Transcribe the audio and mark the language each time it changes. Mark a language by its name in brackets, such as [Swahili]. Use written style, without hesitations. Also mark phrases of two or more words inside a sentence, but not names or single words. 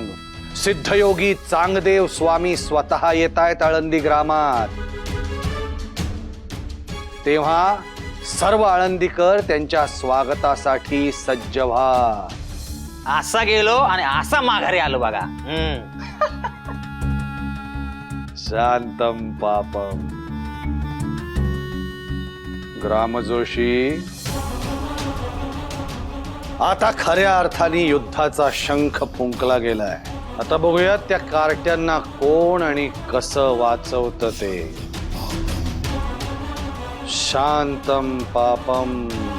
[Marathi] सिद्धयोगी चांगदेव स्वामी स्वतः येत आहेत आळंदी ग्रामात. तेव्हा सर्व आळंदीकर त्यांच्या स्वागतासाठी सज्ज व्हा. असा गेलो आणि असा माघारी आलो बघा. [Sanskrit] शांतम पापम. [Marathi] ग्रामजोशी, आता खऱ्या अर्थाने युद्धाचा शंख फुंकला गेलाय. आता बघूयात त्या कार्ट्यांना कोण आणि कसं वाचवतं ते. [Sanskrit] शांतम पापम.